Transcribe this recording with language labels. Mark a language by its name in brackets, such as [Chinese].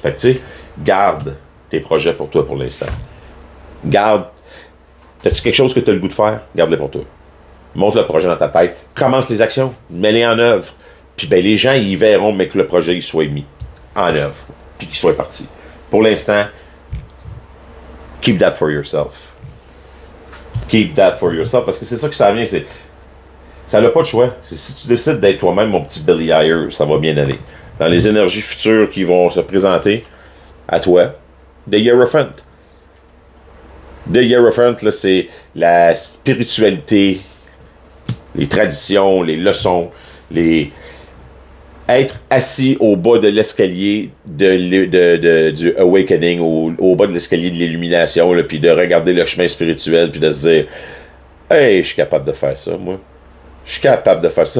[French] Fait que tu sais, garde tes projets pour toi pour l'instant. Garde. T'as-tu quelque chose que tu as le goût de faire? Garde-le pour toi. Monte le projet dans ta tête. Commence tes actions. Mets-les en œuvre. Puis ben les gens, ils verront, mais que le projet il soit mis en œuvre. Puis qu'il soit parti. Pour l'instant, [English] keep that for yourself. Keep that for yourself. [French] Parce que c'est ça que ça vient, c'est. Ça n'a pas de choix. C'est si tu décides d'être toi-même, mon petit Billy Ayer, ça va bien aller. Dans les énergies futures qui vont se présenter à toi, The Hierophant. The Hierophant, là, c'est la spiritualité, les traditions, les leçons, être assis au bas de l'escalier du awakening, au bas de l'escalier de l'illumination, puis de regarder le chemin spirituel, puis de se dire « Hey, je suis capable de faire ça, moi. Je suis capable de faire ça.